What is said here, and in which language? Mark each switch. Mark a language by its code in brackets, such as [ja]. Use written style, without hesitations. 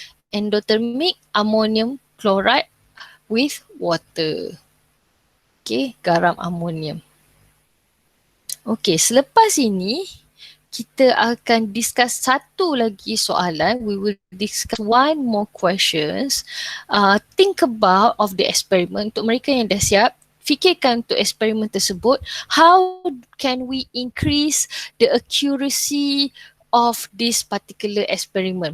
[en] Endothermic, ammonium chloride with water. [ms] Okay, garam amonium. Okay, selepas ini kita akan discuss satu lagi soalan. [en] We will discuss one more questions. Think about of the experiment. [ms] Untuk mereka yang dah siap, fikirkan untuk eksperimen tersebut. [en] How can we increase the accuracy of this particular experiment?